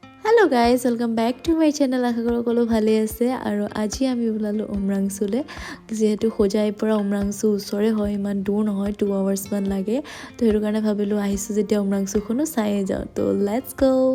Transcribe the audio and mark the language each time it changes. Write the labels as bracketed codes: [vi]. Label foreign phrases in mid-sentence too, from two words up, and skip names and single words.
[en] hello guys welcome back to my channel [hi] आशा करो [as] সকলো ভালে আছে আৰু আজি আমি ওলালো উমৰাংচুলে যেহেতু হোজাইৰ পৰা উমৰাংচু ওচৰে হয় ইমান দূৰ নহয় 2 আৱাৰ্ছ মান লাগে তো সেইটো কাৰণে ভাবিলো আহিছো যেতিয়া উমৰাংচুখনো চাই যাওঁ তো [en] let's go